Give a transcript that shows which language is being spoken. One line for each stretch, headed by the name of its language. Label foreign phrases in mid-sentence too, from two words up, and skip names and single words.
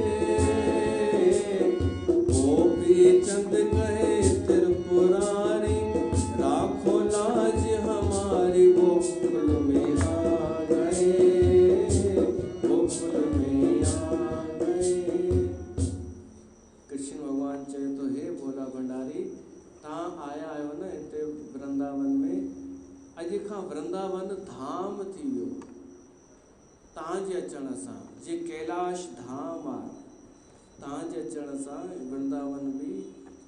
Hindi: गोपी चंद कहे त्रिपुरारी, राखो लाज हमारी गोकुल में आ गए, गोकुल में आ गए।
Sindhi: कृष्ण भगवान चए तो हे भोला भंडारी, तव्हां आया आहियो न हिते वृंदावन में, अॼु खां वृंदावन धाम थी वियो तव्हांजे अचण सां, जे कैलाश धाम आहे, तव्हांजे अचण सां वृंदावन बि